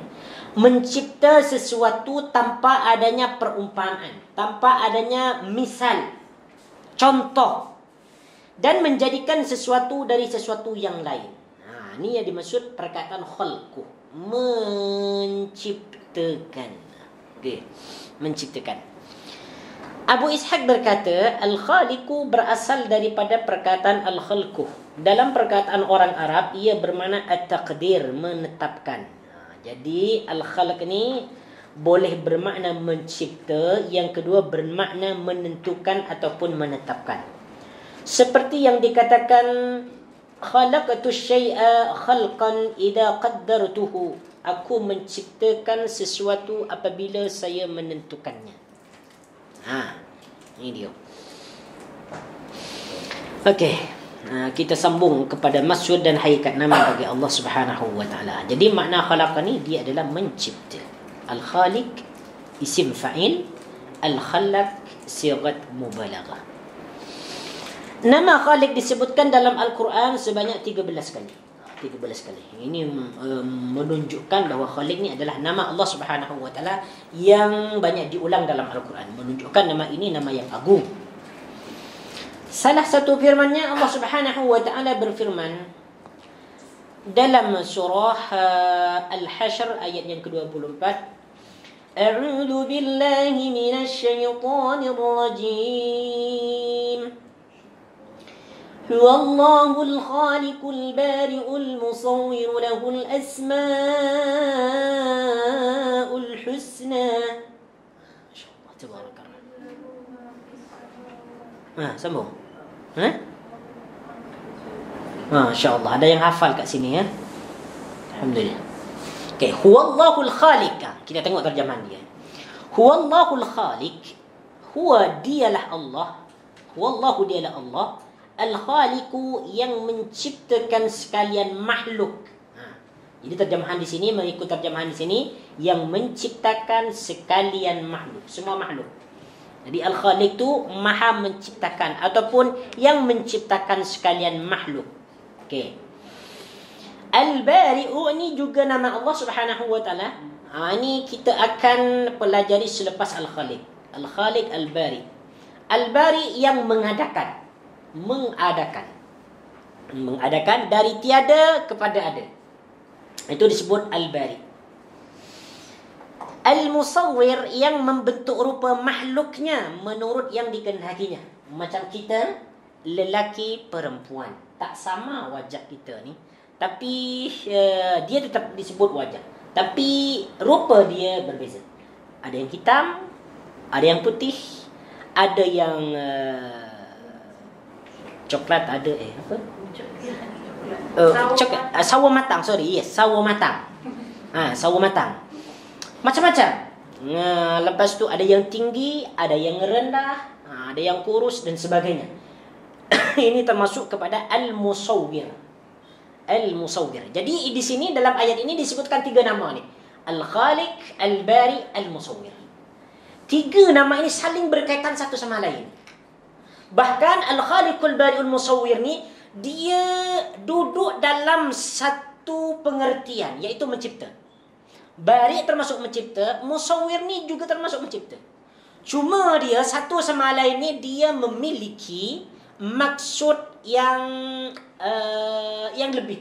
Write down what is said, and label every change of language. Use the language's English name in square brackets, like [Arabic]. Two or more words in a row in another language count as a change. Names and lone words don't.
[Malay] Mencipta sesuatu tanpa adanya perumpamaan, tanpa adanya misal, contoh, dan menjadikan sesuatu dari sesuatu yang lain. Ini yang dimaksud perkataan khalqu, menciptakan. Okey, menciptakan. Abu Ishaq berkata, al-khaliqu berasal daripada perkataan al-khalqu. Dalam perkataan orang Arab, ia bermakna at-taqdir, menetapkan. Jadi al-khalq ni boleh bermakna mencipta, yang kedua bermakna menentukan ataupun menetapkan. Seperti yang dikatakan, [Arabic] خلقت شيئا خلقا إذا قدرته. [Malay] Aku menciptakan sesuatu apabila saya menentukannya. Ini dia. Okey, kita sambung kepada maksud dan hakikat nama bagi Allah [Arabic] سبحانه وتعالى. [Malay] Jadi makna khalaqa ni dia adalah mencipta. Al-Khaliq [Arabic] اسم فاعل, [Malay] al-Khalaq [Arabic] صيغة مبالغة. [Malay] Nama Khaliq disebutkan dalam Al-Quran sebanyak 13 kali. 13 kali. Ini menunjukkan bahawa Khaliq ni adalah nama Allah [Arabic] سبحانه وتعالى [Malay] yang banyak diulang dalam Al-Quran. Menunjukkan nama ini nama yang agung. Salah satu firman-Nya, Allah [Arabic] سبحانه وتعالى [Malay] berfirman dalam surah Al-Hasyr ayat yang ke-24, [Arabic] أعوذ بالله من الشيطان الرجيم. هو الله الخالق البارئ المصور له الأسماء الحسنى. [Malay] Masyaallah, tabarakallah. Sambung. Masya-Allah, ada yang hafal kat sini ya. Alhamdulillah. Okey, [Arabic] هو الله الخالق. [Malay] Kita tengok terjemahan dia. [Arabic] هو الله الخالق. [Malay] Huwa dialah Allah. Huwallahu dialah Allah. Al-khaliqu yang menciptakan sekalian makhluk. Jadi terjemahan di sini mengikut terjemahan di sini yang menciptakan sekalian makhluk, semua makhluk. Jadi Al-Khaliq itu maha menciptakan ataupun yang menciptakan sekalian makhluk. Okey. Al-Bari'u ini juga nama Allah [Arabic] سبحانه وتعالى. [Malay] Ini kita akan pelajari selepas Al-Khaliq. Al-Khaliq, Al-Bari. Al-Bari yang mengadakan dari tiada kepada ada. Itu disebut Al-Bari. Al-Musawwir yang membentuk rupa makhluknya menurut yang dikehendakinya. Macam kita, lelaki, perempuan. Tak sama wajah kita ni. Tapi dia tetap disebut wajah. Tapi rupa dia berbeza. Ada yang hitam, ada yang putih, ada yang coklat, ada apa? Sawo matang, [English] sorry. Yes, [Malay] sawo matang. Sawo matang. Macam-macam. Lepas tu ada yang tinggi, ada yang rendah, ada yang kurus dan sebagainya. Ini termasuk kepada al-musawwir. Al-musawwir. Jadi di sini dalam ayat ini disebutkan 3 nama ni. Al-Khaliq, Al-Bari, Al-Musawwir. 3 nama ini saling berkaitan satu sama lain. Bahkan Al-Khaliq, Al-Bari, Al-Musawwir ni dia duduk dalam satu pengertian, iaitu mencipta. Bari termasuk mencipta, Musawwir ni juga termasuk mencipta. Cuma dia satu sama lain ni dia memiliki maksud yang lebih.